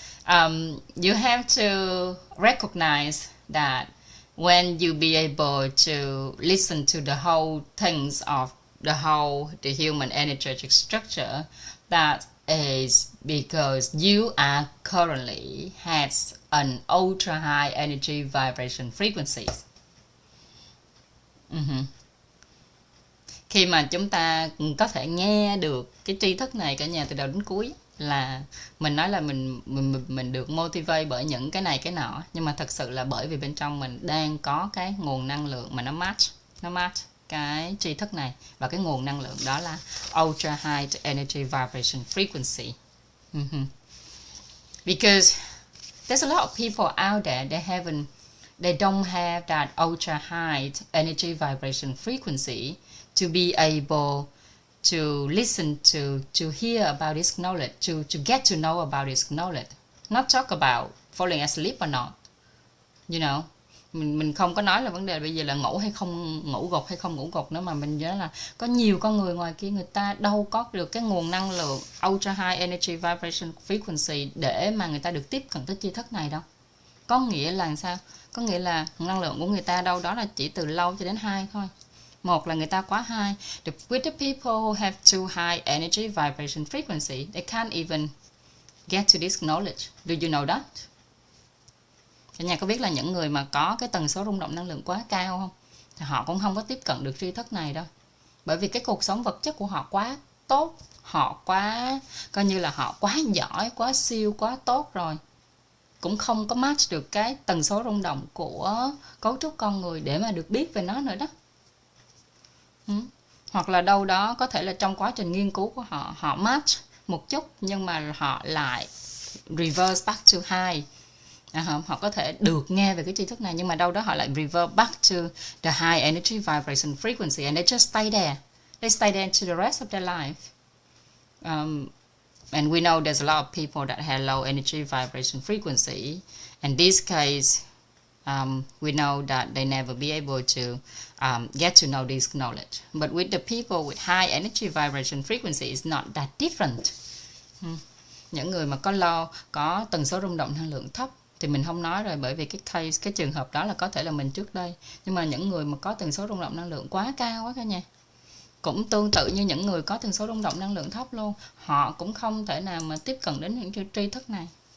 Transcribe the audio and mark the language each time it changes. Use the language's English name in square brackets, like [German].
[English] You have to recognize that when you be able to listen to the whole things of the human energetic structure, that is because you are currently has an ultra high energy vibration frequencies. [Vietnamese] Khi mà chúng ta có thể nghe được cái tri thức này cả nhà từ đầu đến cuối, là mình nói là mình được motivate bởi những cái này cái nọ, nhưng mà thật sự là bởi vì bên trong mình đang có cái nguồn năng lượng mà nó match cái tri thức này, và cái nguồn năng lượng đó là ultra high energy vibration frequency. [English] Because there's a lot of people out there they don't have that ultra high energy vibration frequency to be able to listen to hear about this knowledge, to get to know about this knowledge, not talk about falling asleep or not. [Vietnamese] You know, mình không có nói là vấn đề bây giờ là ngủ hay không ngủ gục nữa, mà mình nhớ là có nhiều con người ngoài kia người ta đâu có được cái nguồn năng lượng ultra high energy vibration frequency để mà người ta được tiếp cận tới tri thức này đâu. Có nghĩa là sao? Có nghĩa là năng lượng của người ta đâu đó là chỉ từ low cho đến high thôi. Một là người ta quá high. [English] With the people who have too high energy vibration frequency, they can't even get to this knowledge. Do you know that? [Vietnamese] Cả nhà có biết là những người mà có cái tần số rung động năng lượng quá cao không? Thì họ cũng không có tiếp cận được tri thức này đâu. Bởi vì cái cuộc sống vật chất của họ quá tốt, họ quá, coi như là họ quá giỏi, quá siêu, quá tốt rồi. Cũng không có match được cái tần số rung động của cấu trúc con người để mà được biết về nó nữa đó. Hoặc là đâu đó có thể là trong quá trình nghiên cứu của họ match một chút, nhưng mà họ lại reverse back to high. Họ có thể được nghe về cái tri thức này, nhưng mà đâu đó họ lại revert back to the high energy vibration frequency, and they just stay there. [English] They stay there to the rest of their life. And we know there's a lot of people that have low energy vibration frequency. In this case, we know that they never be able to get to know this knowledge. But with the people with high energy vibration frequency, it's not that different. [Vietnamese] Những người mà có tần số rung động năng lượng thấp thì mình không nói rồi, bởi vì cái trường hợp đó là có thể là mình trước đây. Nhưng mà những người mà có tần số rung động năng lượng quá cao quá cả nhà, cũng tương tự như những người có tần số rung động năng lượng thấp luôn, họ cũng không thể nào mà tiếp cận đến những tri thức này.